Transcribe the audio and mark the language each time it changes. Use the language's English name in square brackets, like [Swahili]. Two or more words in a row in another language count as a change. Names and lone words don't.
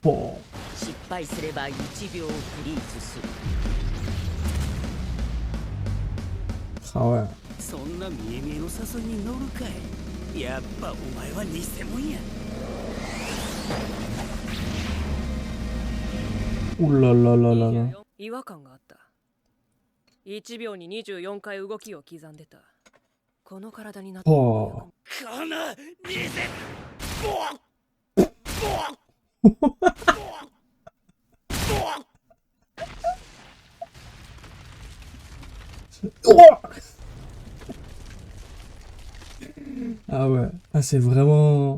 [French] Oh. Ah ouais. Ouh là là là là là. [Japanese] 違和感があった。1秒に24回動きを刻んでた。この体になって。 [French] Oh. Ah ouais, ah c'est vraiment...